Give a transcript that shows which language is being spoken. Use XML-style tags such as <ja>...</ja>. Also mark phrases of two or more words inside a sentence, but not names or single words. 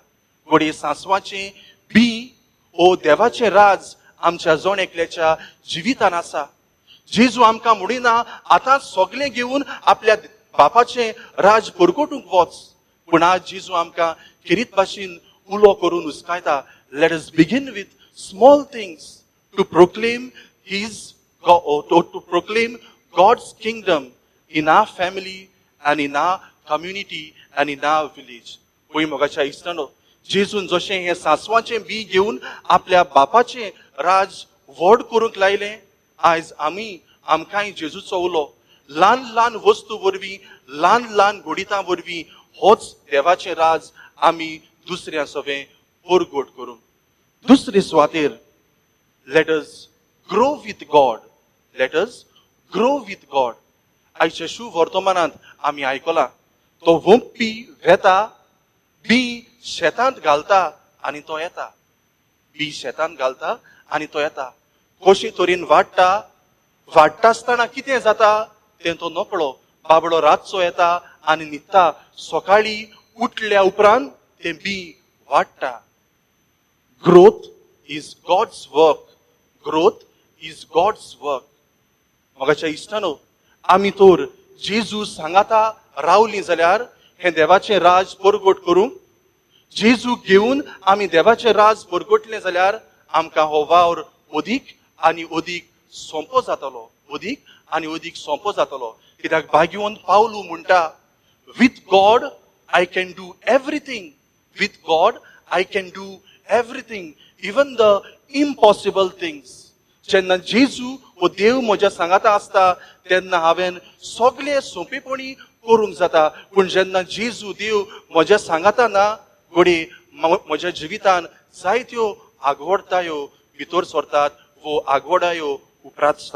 <kok>घोडये सांसवाचें बी ओ देवाचें राज आमच्या जोण एकल्याच्या जिवितान आसा. जेजू आमकां म्हणिना आतां सगलें घेवन आपल्या बापाचें राज परगटूंक वच, पूण आज जेजू आमकां किरीत भाशेन उलो करून उस्कायता.</kok> <en>Let us begin with small things to proclaim God's kingdom in our family and in our community and in our village.</en> <kok>पळय मोगाच्या इश्टानो, जेजून जशें हें सांसवाचें बी घेवन आपल्या बापाचें राज व्हड करूंक लायलें, आयज आमकांय जेजूचो उलो ल्हान ल्हान वस्तू वरवीं, ल्हान ल्हान घोडितां वरवीं होच देवाचें राज आमी दुसऱ्या सवें परगट करूं. दुसरे सुवातेर,</kok> <en>Let us grow with God. Let us grow with God.</en> <kok>आयच्या शुभ वर्तमानांत आमी आयकलां, तो वंपी वेता, बी शेतांत घालता आनी तो येता. बी शेतांत घालता आनी तो येता. कशे तरेन वाडटा आसतना कितें जाता तें तो नकळो, बाबडो रातचो येता आनी न्हिदता, सकाळी उठल्या उपरांत तें बी वाडटा.</kok> <en>Growth is God's work. Growth is God's work.</en> <kok>मोगाच्या इश्टानो, आमी तर जेजू सांगाता रावलीं जाल्यार हें देवाचें राज परगट करूंक, जेजू घेवन आमी देवाचें राज परगटलें जाल्यार आमकां हो वावर अदीक आनी अदीक सोंपो जातलो. अदीक आनी अदीक सोंपो जातलो. कित्याक भाग्यवंत पावलू म्हणटा,</kok> <en>With God I can do everything. With God I can do everything, even the impossible things.</en> <kok>जेन्ना जेजू हो देव म्हज्या सांगाता आसता तेन्ना हांवें सगळे सोंपेपणी करूंक जाता. पूण जेन्ना जेजू देव म्हज्या सांगाता ना, घोडे म्हज्या जिवितान जायत्यो आगवडतायो भितर सरतात, वो आगवडायो उपरांत आसतात.</kok>